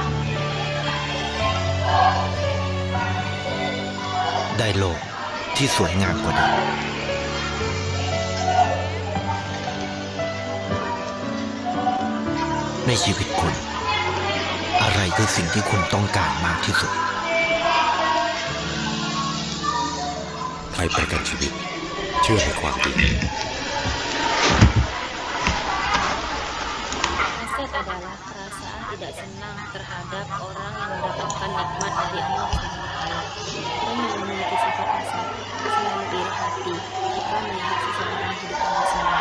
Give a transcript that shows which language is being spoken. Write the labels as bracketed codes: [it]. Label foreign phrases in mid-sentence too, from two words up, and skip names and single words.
[th] ได้โลกที่สวยงามกว่าเดิมในชีวิตคุณ อะไรคือสิ่งที่คุณต้องการมากที่สุด ใครประกันชีวิตเชื่อในความดี [id] Hasad adalah perasaan tidak senang terhadap orang yang mendapatkan nikmat dari Allah SWT. Orang yang memiliki sifat hasad selalu iri hati jika melihat seseorang hidup dengan senang.